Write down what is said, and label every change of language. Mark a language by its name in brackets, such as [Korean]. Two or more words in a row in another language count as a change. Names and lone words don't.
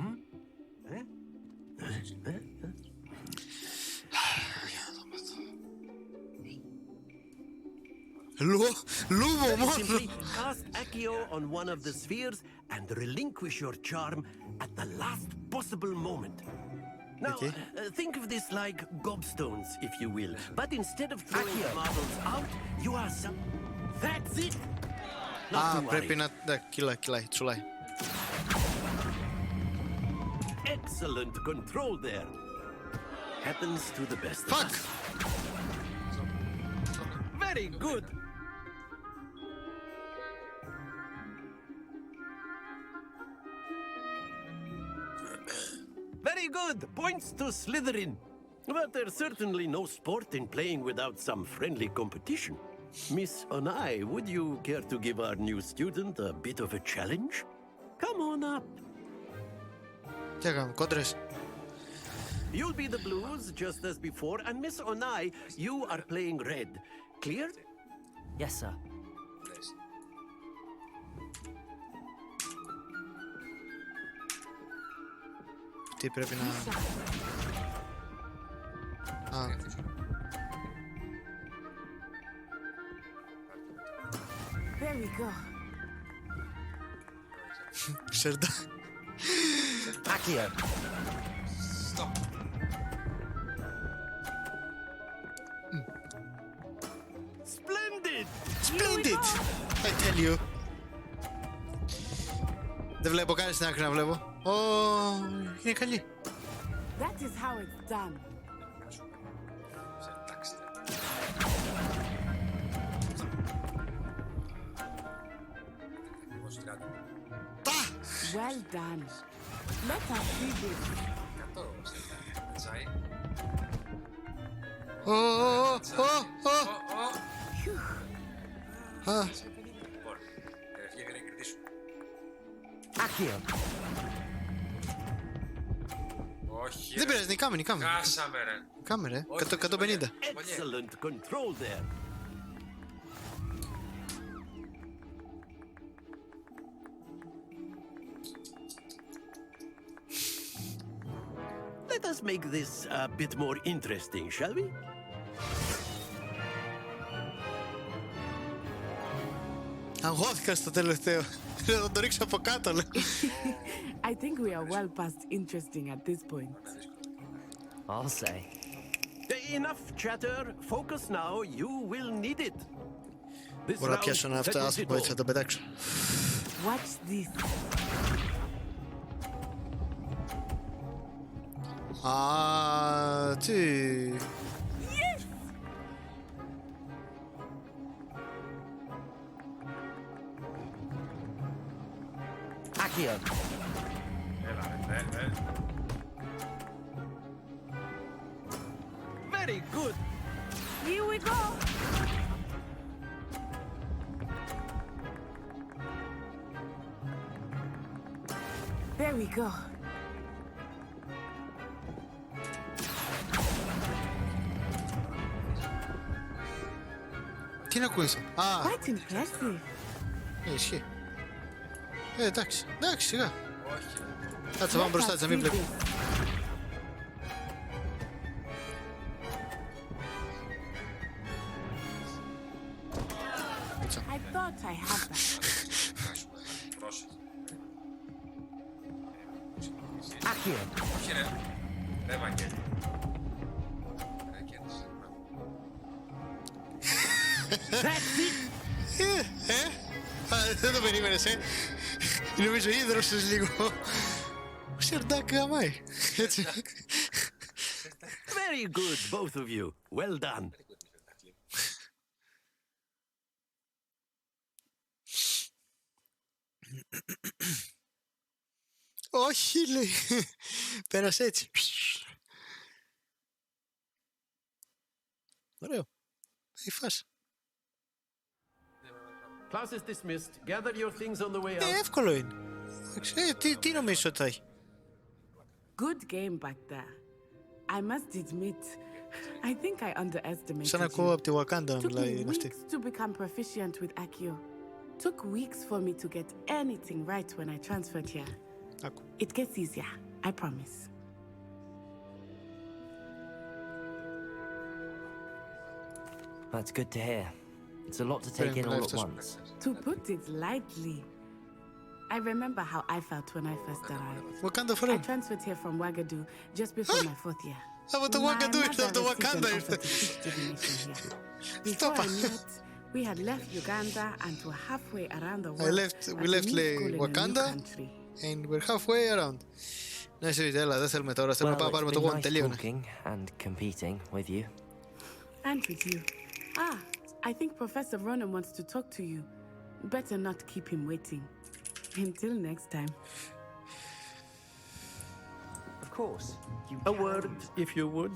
[English] Simply cast Accio on one of the spheres and relinquish your charm at the last possible moment. Now, think of this like gobstones, if you will. But instead of throwing the marbles out, you are some... That's it! [Greek] Πρέπει να... κυλάει, τσουλάει. [English] Excellent control there. Happens to the best of us. Very good. Very good. Points to Slytherin. But there's certainly no sport in playing without some friendly competition. Miss Onai, would you care to give our new student a bit of a challenge? Come on up. [Greek] Τι έκαμε, κόντρες. [English] You'll be the blues, just as before, and Miss Onai, you are playing red. Clear? Yes, sir. [Greek] Τι πρέπει να... [English] There we go. Σερντά. Accio. Stop. Splendid! Splendid! I tell you. [Greek] Δεν βλέπω κάτι στην άκρη να βλέπω. Είναι καλή. [English] That is how it's done. Well done. Let us see this. Accio. [Greek] Όχι. Δεν πειράζει, νικάμε. Χάσαμε ρε. Νικάμε ρε, 150. [English] Excellent control there. Let us make this a bit more interesting, shall we? [Greek] Αγχώθηκα στο τελευταίο. Θα το ρίξω από κάτω, λέω. [English] I think we are well past interesting at this point. I'll say. Enough chatter. Focus now. You will need it. [Greek] Μπορώ να πιάσω ένα αυτό άνθρωπο έτσι, θα τον πετάξω. [English] Watch this. [Greek] Τι... [English] Accio. Very good. Here we go. There we go. [Greek] Τι να ακούεις. [English] Quite impressive. [Greek] Ισχύει. Εντάξει, σιγά. Κάτσε, πάμε μπροστά της, να μην βλέπει. [English] I thought I had that. Accio. [Greek] Όχι ρε. Ρε Βαγγέλη. Δεν το περίμενες, νομίζω ίδρωσες λίγο. Ο Σερντάκ γαμάει. Έτσι. [English] Very good, both of you. Well done. [Greek] Όχι, λέει. Πέρασε έτσι. Ωραίο. Έχει φάση. [English] Class is dismissed. Gather your things on the way out. [Greek] Εύκολο είναι. Τι νομίζεις ότι θα έχει? [English] Good game back there. I must admit, I think I underestimated [Greek] Σαν να ακούω από τη Wakanda να μιλάει [English] Took me [Greek] αυτή. [English] weeks to become proficient with Accio. Took weeks for me to get anything right when I transferred here. It gets easier, I promise. That's good to hear. It's a lot to take in all at once. To put it lightly, I remember how I felt when I first arrived. Wakanda for I transferred here from Wagadu just before my 4th year. [Greek] Από το Wakanda ήρθε, από το Wakanda ήρθε. [English] Before I knew it, we had left Uganda and were halfway around the world. We left Wakanda and we're halfway around. [Greek] Ναι, συζητή, έλα, δεν θέλουμε τώρα, θέλουμε να πάρουμε το One, τελείωνε. [English] And competing with you. And with you. Ah, I think Professor Ronan wants to talk to you. Better not keep him waiting. Until next time. Of course. A word, if you would.